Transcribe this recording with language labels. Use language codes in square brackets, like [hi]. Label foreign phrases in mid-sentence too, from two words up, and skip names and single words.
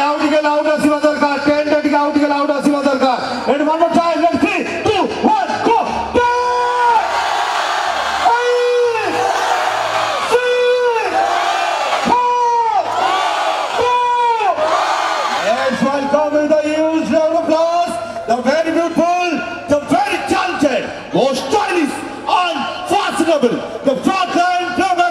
[or] ଟିକେ ଲାଉଡ ଆସିବା ଦରକାର 10 ଟା ଟିକେ ଆଉ ଟିକେ ଲାଉଡ ଆସିବା ଦରକାର [en] and one more time let's 3 2 1 go let's welcome with a huge round of applause the very beautiful the very talented most stylish and fashionable the frontline playback